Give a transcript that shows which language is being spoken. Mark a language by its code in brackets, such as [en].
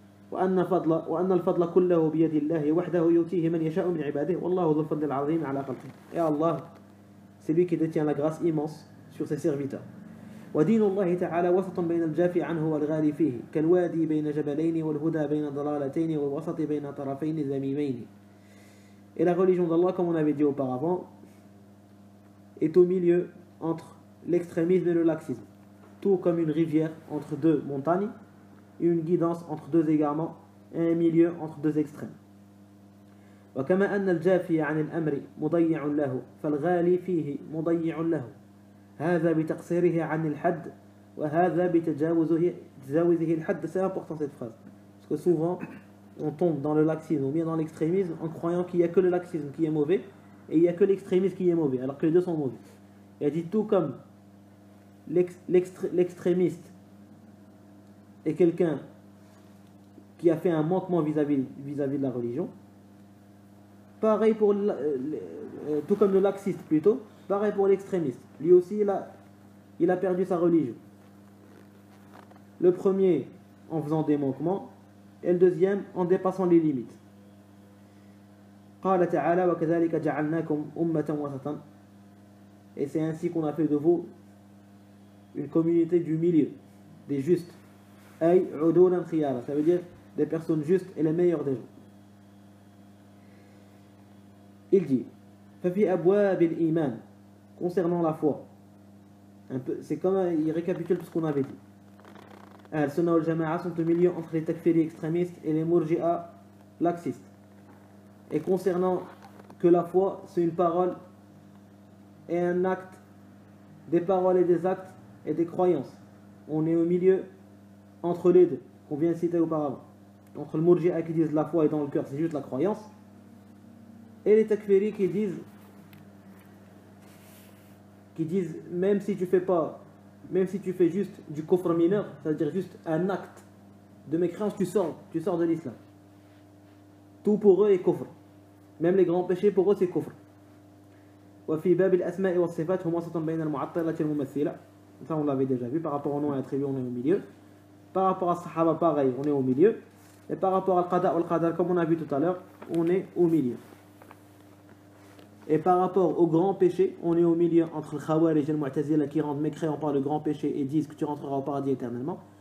[ar] وأن الفضل كله بيد الله وحده يؤتيه من يشاء من عباده والله ذو الفضل العظيم على خلقه. [fr] Et Allah, c'est lui qui détient la grâce immense sur ses serviteurs. [ar] ودين الله تعالى وسط بين الجافي عنه والغالي فيه كالوادي بين جبلين والهدى بين ضلالتين والوسط بين طرفين ذميمين. [fr] Et la religion d'Allah, comme on avait dit auparavant, est au milieu entre l'extrémisme et le laxisme, tout comme une rivière entre deux montagnes, et une guidance entre deux égarements, et un milieu entre deux extrêmes. [ar] وكما أن الجافي عن الأمر مضيع له فالغالي فيه مضيع له هذا بتقصيره عن الحد وهذا بتجاوزه الحد. [fr] C'est important cette phrase, parce que souvent on tombe dans le laxisme ou bien dans l'extrémisme en croyant qu'il n'y a que le laxisme qui est mauvais et il n'y a que l'extrémisme qui est mauvais, alors que les deux sont mauvais. Il a dit tout comme l'extrémiste est quelqu'un qui a fait un manquement vis-à-vis de la religion, pareil pour tout comme le laxiste plutôt, pareil pour l'extrémiste. Lui aussi il a perdu sa religion. Le premier en faisant des manquements et le deuxième en dépassant les limites. [ar] قال تعالى وكذلك جعلناكم أمة وسطا. [fr] Et c'est ainsi qu'on a fait de vous une communauté du milieu, des justes. [ar] أي عدولا خيارا, [fr] ça veut dire des personnes justes et les meilleures des gens. Il dit [ar] ففي أبواب الإيمان, [fr] concernant la foi, un peu, c'est comme il récapitule tout ce qu'on avait dit. Al-Sunnah wal Jama'a sont au milieu entre les takfiri extrémistes et les murji'a laxistes. Et concernant que la foi, c'est une parole et un acte, des paroles et des actes et des croyances. On est au milieu entre les deux, qu'on vient de citer auparavant. Entre le murji'a qui disent la foi est dans le cœur, c'est juste la croyance, et les takfiri qui disent même si tu fais pas même si tu fais juste du kufr mineur, c'est-à-dire juste un acte de mécréance, tu sors de l'islam. Tout pour eux est kufr. Même les grands péchés pour eux c'est kufr. [ar] وفي باب الأسماء والصفات هم وسط بين المعطلة الممثلة. [fr] Ça on l'avait déjà vu. Par rapport au nom et attribut, on est au milieu. Par rapport à Sahaba, pareil, on est au milieu. Et par rapport à Qada ou Al-Qadar, comme on a vu tout à l'heure, on est au milieu. Et par rapport au grand péché, on est au milieu entre le Khawarij et le Mu'tazila qui rendent mécréants par le grand péché et disent que tu rentreras au paradis éternellement.